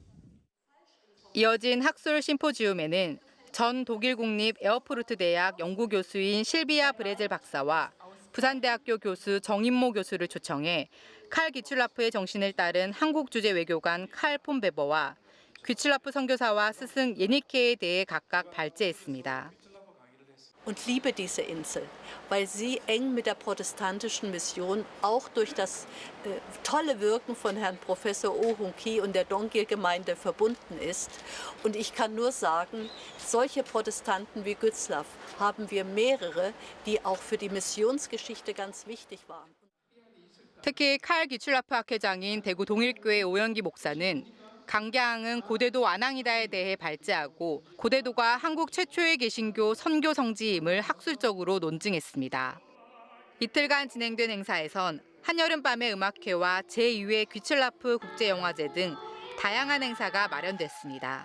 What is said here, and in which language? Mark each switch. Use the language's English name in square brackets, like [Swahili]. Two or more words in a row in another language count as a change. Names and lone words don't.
[Korean] 이어진 학술 심포지움에는 전 독일 국립 에어푸르트 대학 연구교수인 실비아 브레젤 박사와 부산대학교 교수 정인모 교수를 초청해 칼 귀칠라프의 정신을 따른 한국 주재 외교관 칼 폼베버와 귀칠라프 선교사와 스승 예니케에 대해 각각 발제했습니다. [German] Und liebe diese Insel, weil sie eng mit der protestantischen Mission auch durch das tolle Wirken von Herrn Professor Oh Hoon Ki und der Dongil-Gemeinde verbunden ist. Und ich kann nur sagen, solche Protestanten wie Gützlaff haben wir mehrere, die auch für die Missionsgeschichte ganz wichtig waren. [Korean] 특히 칼 귀칠라프 학회장인 대구 동일교회 오영기 목사는 강계항은 고대도 안항이다에 대해 발제하고 고대도가 한국 최초의 개신교 선교 성지임을 학술적으로 논증했습니다. 이틀간 진행된 행사에선 한여름밤의 음악회와 제2회 귀칠라프 국제영화제 등 다양한 행사가 마련됐습니다.